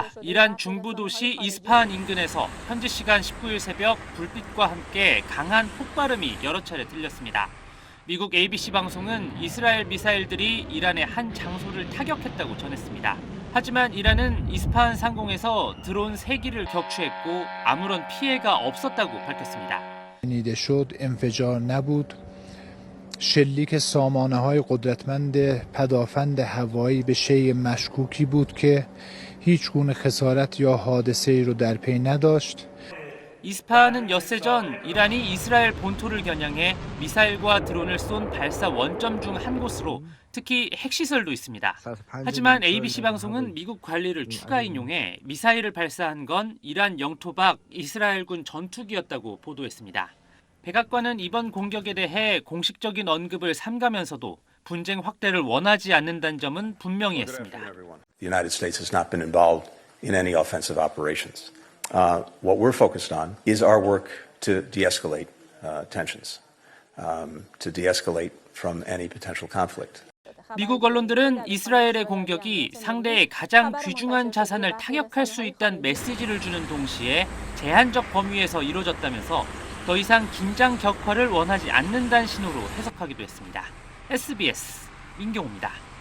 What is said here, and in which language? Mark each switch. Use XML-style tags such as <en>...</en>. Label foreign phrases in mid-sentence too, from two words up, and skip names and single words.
<ko>이란 중부 도시 이스파한 인근에서 현지 시간 19일 새벽 불빛과 함께 강한 폭발음이 여러 차례 들렸습니다. 미국 ABC 방송은 이스라엘 미사일들이 이란의 한 장소를 타격했다고 전했습니다. 하지만 이란은 이스파한 상공에서 드론 3기를 격추했고 아무런 피해가 없었다고 밝혔습니다.</ko> <fa>شنیده شد انفجار نبود شلیک سامانه‌های قدرتمند پدافند هوایی به شیء مشکوکی بود که هیچ گونه خسارت یا حادثه‌ای رو در پی نداشت.</fa> <ko>이스파한은 엿새 전 이란이 이스라엘 본토를 겨냥해 미사일과 드론을 쏜 발사 원점 중 한 곳으로 특히 핵시설도 있습니다. 하지만 ABC 방송은 미국 관리를 추가 인용해 미사일을 발사한 건 이란 영토 밖 이스라엘군 전투기였다고 보도했습니다. 백악관은 이번 공격에 대해 공식적인 언급을 삼가면서도 분쟁 확대를 원하지 않는다는 점은 분명히 했습니다.</ko> <en>The United States has not been involved in any offensive operations. What we're focused on is our work to de-escalate tensions, to de-escalate from any potential conflict.</en> <ko>미국 언론들은 이스라엘의 공격이 상대의 가장 귀중한 자산을 타격할 수 있다는 메시지를 주는 동시에 제한적 범위에서 이루어졌다면서 더 이상 긴장 격화를 원하지 않는다는 신호로 해석하기도 했습니다. SBS 민경호입니다.</ko>